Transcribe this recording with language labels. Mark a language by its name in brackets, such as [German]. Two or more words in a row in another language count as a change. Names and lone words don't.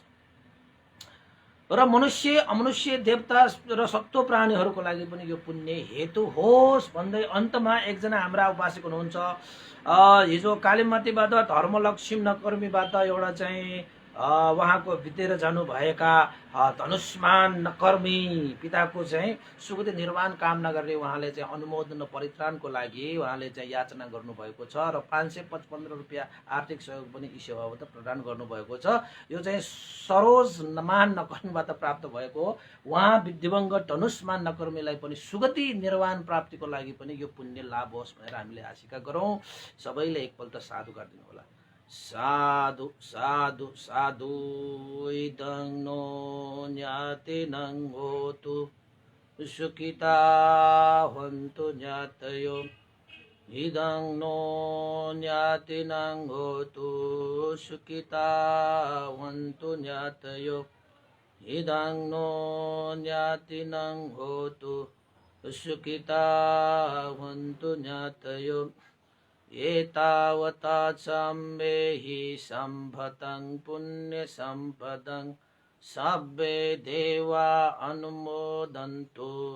[Nepali] र मनुष्य अमनुष्य देवता र सत्व प्राणीहरूको लागि पनि यो पुण्य हेतु होस् भन्दै अन्तमा एकजना हाम्रा उपासक हुनुहुन्छ हिजो कालीमातीबाट धर्मलक्ष्मी नकर्मीबाट एउटा चाहिँ उहाँको बितेर जानुभएका धनुष्मान कर्मी पिताको चाहिँ सुगति निर्वाण कामना गरेर उहाँले चाहिँ अनुमोदन र परित्राणको लागि उहाँले चाहिँ याचना गर्नुभएको छ र 555 रुपियाँ आर्थिक सहयोग पनि यी सेवाबाट प्रदान गर्नुभएको छ। यो चाहिँ सरोजमान नकर्मीबाट प्राप्त भएको हो। उहाँ दिवंगत धनुष्मान नकर्मीलाई पनि सुगति निर्वाण प्राप्तिको लागि पनि यो पुण्य लाभ होस् भनेर हामीले आशिका गरौँ। सबैले एकपल्ट साधु गरिदिनु होला। [Pali] साधु साधु साधु इदं नो ज्ञातिनं होतु सुखिता हन्तु ज्ञातयो इदं नो ज्ञातिनं होतु सुखिता हन्तु ज्ञातयो इदं नो ज्ञातिनं होतु सुखिता हन्तु ज्ञातयो एतावता सम्मेहि सम्भतं पुण्यसम्पदं सब्बे देवा अनुमोदन्तु